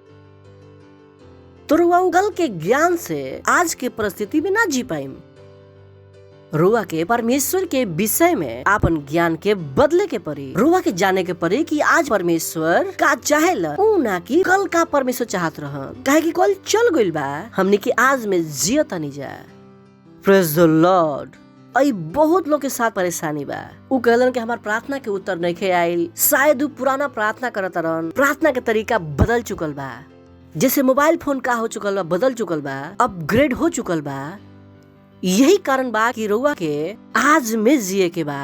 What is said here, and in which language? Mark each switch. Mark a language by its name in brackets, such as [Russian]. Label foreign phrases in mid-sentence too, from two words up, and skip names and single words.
[Bhojpuri] तो रुआ कल के ज्ञान से आज के परिस्थिति में ना जी पाइम। रुआ के परमेश्वर के विषय में अपन ज्ञान के बदले के पड़ी। रुआ के जाने के पड़ी कि आज परमेश्वर का चाहेला, ऊ ना कि कल का परमेश्वर चाहत रहन। काहे कि कल चल गइल बा, हमने की आज में जियत नहीं जा। [English] Praise the Lord. [Bhojpuri] आई बहुत लोग के साथ परेशानी बा। उ कहलन कि हमार प्रार्थना के उत्तर नहीं आइल। शायद उ पुराना प्रार्थना करत रहन, प्रार्थना के तरीका बदल चुकल बा। जैसे मोबाइल फोन का हो चुकल बा, बदल चुकल बा, अपग्रेड हो चुकल बा। यही कारण बा कि रउआ के आज में जिए के बा।